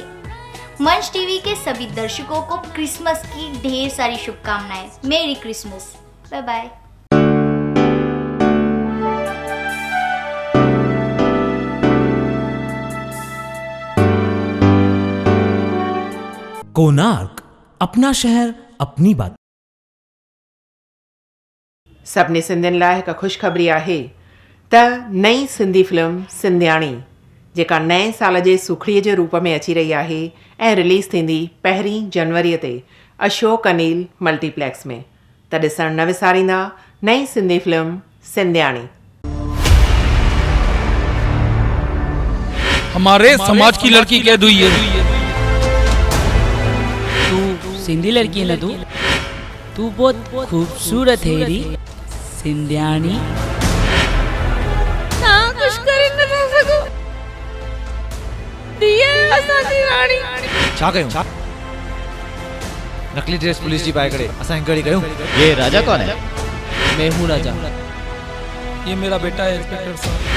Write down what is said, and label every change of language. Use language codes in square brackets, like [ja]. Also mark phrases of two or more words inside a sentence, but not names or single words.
[hi] मंच टीवी के सभी दर्शकों को क्रिसमस की ढेर सारी शुभकामनाएं। [en] Merry Christmas. Bye bye. [hi] कोणार्क, अपना शहर अपनी बात। [sd] सभिनी सिंधियुनि लाइ हिकु ख़ुशख़बरी आहे त नई सिंधी फिल्म सिंधियाणी जेका नए साल जे सुखड़ीअ जे रूप में अची रही आहे ऐं रिलीज़ थींदी 1 जनवरी ते अशोक अनिल मल्टीप्लेक्स में, त ॾिसण न विसारींदा नई सिंधी फिल्म सिंधियाणी। [hi] हमारे समाज की लड़की कैद हुई है। तू सिंधी लड़की है ना? तू बहुत खूबसूरत है री सिंधियाणी। [sd] ना कुछ करे न रह सको दिए असांजी राणी। छा कयूं? नकली ड्रेस पुलिस जी पाए करे असां इंक्वायरी कयूं। [hi] ये राजा कौन है? मैं हूँ राजा। ये मेरा बेटा है इंस्पेक्टर साहब।